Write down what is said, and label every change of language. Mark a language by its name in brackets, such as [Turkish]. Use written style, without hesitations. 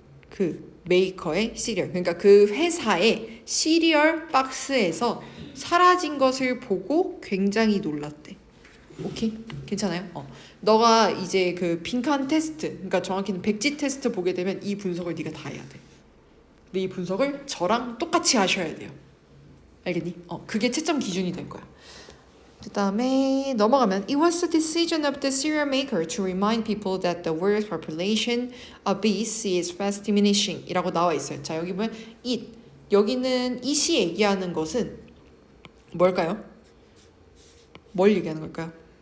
[Korean] 그 메이커의 시리얼, 그러니까 그 회사의 시리얼 박스에서 사라진 것을 보고 굉장히 놀랐대. 오케이? 괜찮아요? 너가 이제 그 빈칸 테스트, 그러니까 정확히는 백지 테스트 보게 되면 이 분석을 네가 다 해야 돼. 근데 이 분석을 저랑 똑같이 하셔야 돼요. 알겠니? 그게 채점 기준이 될 거야. [English] 그 다음에 넘어가면 It was the decision of the cereal maker to remind people that the world's population of bees is fast diminishing [Korean] 이라고 나와 있어요. 자, 여기 보면 it, 여기는 it이 얘기하는 것은 뭘까요? 뭘 얘기하는 걸까요?